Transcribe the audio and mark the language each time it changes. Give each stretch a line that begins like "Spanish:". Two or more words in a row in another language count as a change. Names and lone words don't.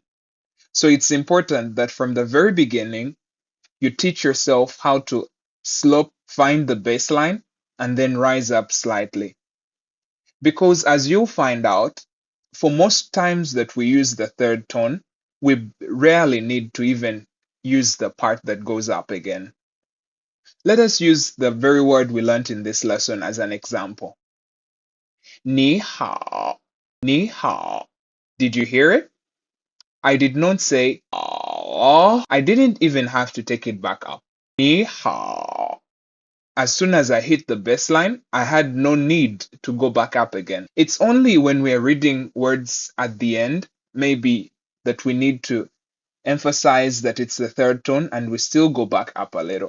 English: So it's important that from the very beginning, you teach yourself how to slope, find the baseline, and then rise up slightly. Because as you'll find out, for most times that we use the third tone, we rarely need to even use the part that goes up again. Let us use the very word we learnt in this lesson as an example.
Chinese: 你好。你好.
English: Did you hear it? I did not say "ah." I didn't even have to take it back up.
Chinese: 你好.
English: As soon as I hit the baseline, I had no need to go back up again. It's only when we're reading words at the end, maybe, that we need to emphasize that it's the third tone and we still go back up a little.